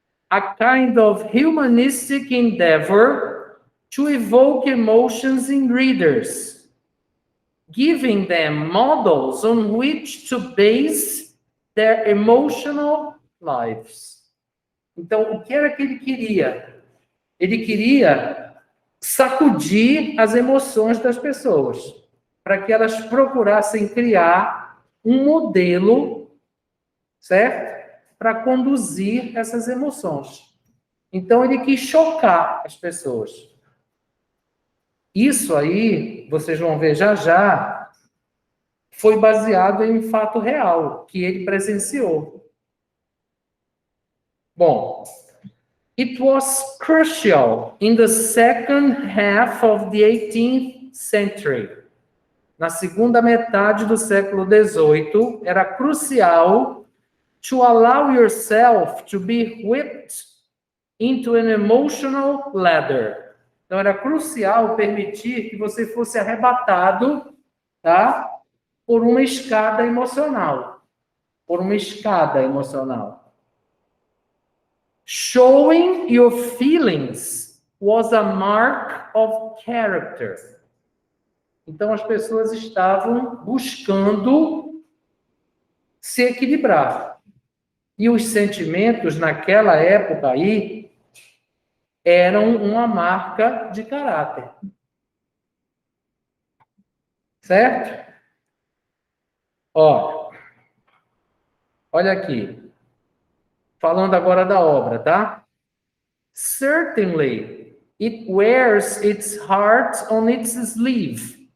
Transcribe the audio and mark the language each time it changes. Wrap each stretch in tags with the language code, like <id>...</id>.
<en>A kind of humanistic endeavor to evoke emotions in readers, giving them models on which to base their emotional lives.</en> <pt>Então, o que era que ele queria? Ele queria sacudir as emoções das pessoas, para que elas procurassem criar um modelo, certo? Para conduzir essas emoções. Então, ele quis chocar as pessoas. Isso aí, vocês vão ver já já, foi baseado em um fato real, que ele presenciou.</pt> <en>Bom, it was crucial in the second half of the 18th century.</en> <pt>Na segunda metade do século XVIII, era crucial</pt> <en>to allow yourself to be whipped into an emotional ladder.</en> <pt>Então, era crucial permitir que você fosse arrebatado, tá? Por uma escada emocional. Por uma escada emocional.</pt> <en>Showing your feelings was a mark of character.</en> <pt>Então, as pessoas estavam buscando se equilibrar. E os sentimentos, naquela época aí, eram uma marca de caráter. Certo? Olha aqui. Falando agora da obra, tá?</pt> <en>Certainly, it wears its heart on its sleeve.</en>